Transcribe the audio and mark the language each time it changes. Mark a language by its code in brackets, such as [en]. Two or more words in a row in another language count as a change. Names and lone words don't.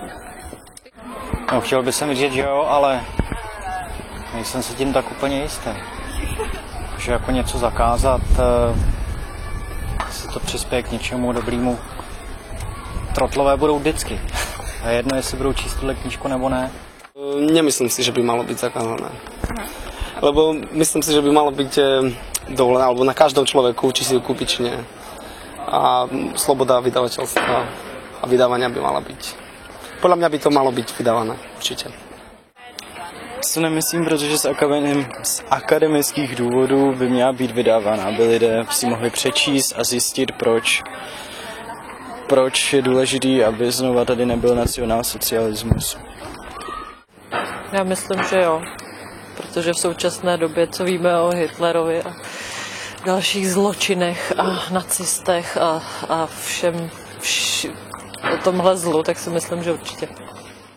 [cs] No, chtěl bych jsem říct, že jo, ale nejsem si tím tak úplně jistý. Že jako něco zakázat, si to přispěje k něčemu dobrému. Trotlové budou vždycky. A jedno, jestli budou číst tuhle knížku nebo ne. [sk] Nemyslím si, že by malo byť zakázané. Lebo myslím si, že by malo byť dovolené, alebo na každom človeku, či si ju kúpi, či nie. A sloboda vydavateľstva a vydávania by mala byť. Podľa mňa by to malo byť vydávané, určite. [cs] To nemyslím, protože z akademických důvodů by měla být vydávána, aby lidé si mohli přečíst a zjistit, proč je důležitý, aby znova tady nebyl nacionálsocialismus. Já myslím, že jo, protože v současné době, co víme o Hitlerovi a dalších zločinech a nacistech a všem o tomhle zlu, tak si myslím, že určitě.